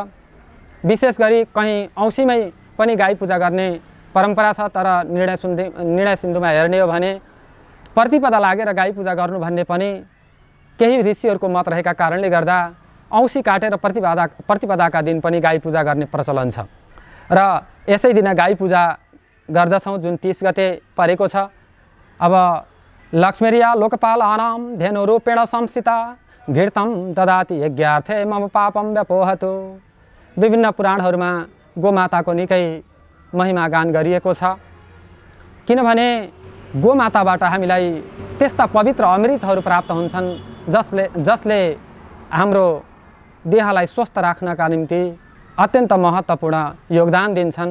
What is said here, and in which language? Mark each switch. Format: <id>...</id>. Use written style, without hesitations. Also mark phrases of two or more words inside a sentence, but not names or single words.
<ne>विशेष गरी कहीँ औँसीमै पनि गाई पूजा गर्ने परम्परा छ, तर निर्णय सिन्धुमा हेर्ने हो भने प्रतिपदा लागेर गाई पूजा गर्नु भन्ने पनि केही ऋषिहरूको मत रहेका कारणले गर्दा औँसी काटेर प्रतिपदाका दिन पनि गाई पूजा गर्ने प्रचलन छ र यसै दिन गाई पूजा गर्दछौँ जुन 30 गते परेको छ।</ne> <sa>अब लक्ष्मीरिया लोकपाल आनाम धेनु रूपेण संस्थिता घृतम ददाति यज्ञार्थे मम पापम व्यपोहतु।</sa> <ne>विभिन्न पुराणहरूमा गोमाताको निकै महिमा गान गरिएको छ, किनभने गोमाताबाट हामीलाई त्यस्ता पवित्र अमृतहरू प्राप्त हुन्छन् जसले हाम्रो देहलाई स्वस्थ राख्नका निम्ति अत्यन्त महत्त्वपूर्ण योगदान दिन्छन्।</ne>